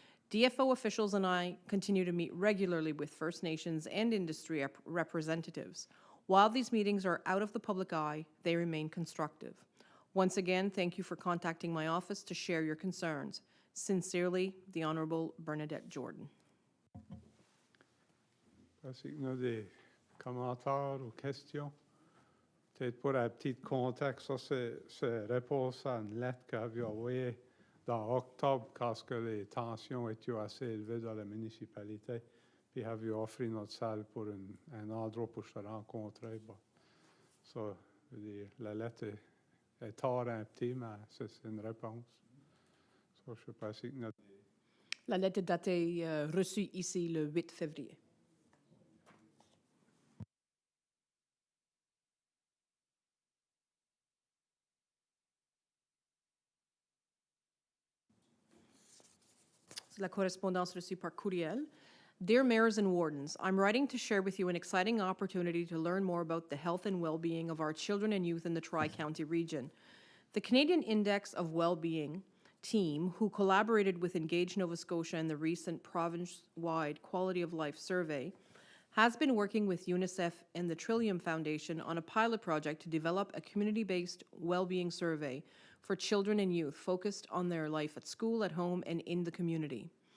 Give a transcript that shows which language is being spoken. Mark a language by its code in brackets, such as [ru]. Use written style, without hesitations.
[en] DFO officials and I continue to meet regularly with First Nations and industry representatives. While these meetings are out of the public eye, they remain constructive. Once again, thank you for contacting my office to share your concerns. Sincerely, the Honorable Bernadette Jordan. [fr] Est-ce qu'il y a des commentaires ou questions? Peut-être pour un petit contexte, ça c'est réponse à une lettre qu'avait envoyée dans octobre quand les tensions étaient assez élevées dans la municipalité. Puis avait offert notre salle pour un endroit pour se rencontrer. Bon. So, la lettre est tard un petit, mais c'est une réponse. So, je ne sais pas si... La lettre est datée reçue ici le 8 février. C'est la correspondance reçue par courriel. [en] Dear Mayors and Wardens, I'm writing to share with you an exciting opportunity to learn more about the health and well-being of our children and youth in the Tri-County region. The Canadian Index of Well-Being team, who collaborated with Engage Nova Scotia in the recent province-wide Quality of Life survey, has been working with UNICEF and the Trillium Foundation on a pilot project to develop a community-based well-being survey for children and youth focused on their life at school, at home, and in the community.